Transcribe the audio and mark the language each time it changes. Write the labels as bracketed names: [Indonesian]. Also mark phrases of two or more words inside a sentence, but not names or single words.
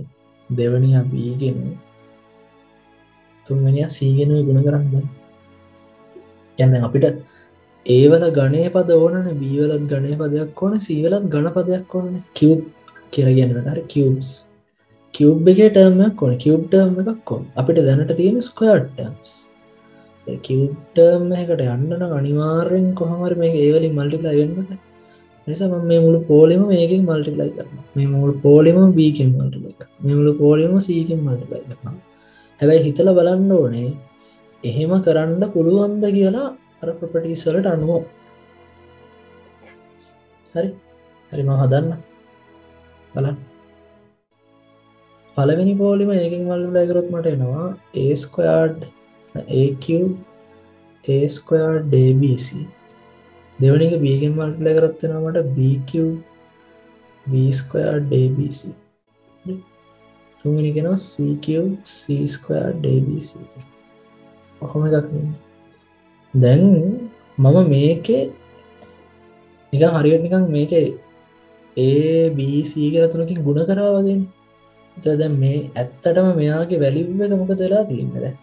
[Sinhala] දෙවනිය B ගෙනුයි. තුන්වෙනිය C ගෙනුයි ගුණ කරන්න බලන්න. කියන්නේ අපිට A වල ගණේ පද ඕනනේ, B වලත් ගණේ පදයක් ඕනේ, C වලත් ඝන පදයක් ඕනේ. cube කියලා කියනකට හරි cubes. cube එකේ term එකක් ඕනේ. [English] cube term [Sinhala] එකක් ඕනේ. අපිට දැනට තියෙන [English] square terms. [Sinhala] ඒ [English] cube term [Sinhala] එකකට යන්න නම් අනිවාර්යෙන් කොහොම හරි මේක A වලින් multiply වෙන්න ඕනේ. ඒ නිසා මම මේ මුළු පොලිම මේකෙන් multiply කරනවා. මේ මුළු පොලිම B කින් multiply කරනවා. මේ මුළු පොලිම C කින් multiply කරනවා. හැබැයි හිතලා බලන්න ඕනේ එහෙම කරන්න පුළුවන්ද කියලා අර ප්‍රොපර්ටිස් වලට අනුව. හරි මම හදන්න බලන්න. පළවෙනි පොලිම එකකින් මල්ටිප්ලයි කරොත් මට එනවා [English] a squared a cube a squared abc. [Sinhala] දෙවෙනි එක b එකෙන් මල්ටිප්ලයි කරොත් එනවා මට [English] b cube b squared abc. [Sinhala] තුන්වෙනි එක එනවා [English] c cube c squared abc. [Sinhala] කොහොම එකක් නෙමෙයි. දැන් මම මේකේ නිකන් හරියට නිකන් මේකේ A B C කියලා තුනකින් ගුණ කරා වගේනේ. එතකොට දැන් මේ ඇත්තටම මෙයාගේ වැලියු එක මොකද වෙලා තියෙන්නේ දැන්?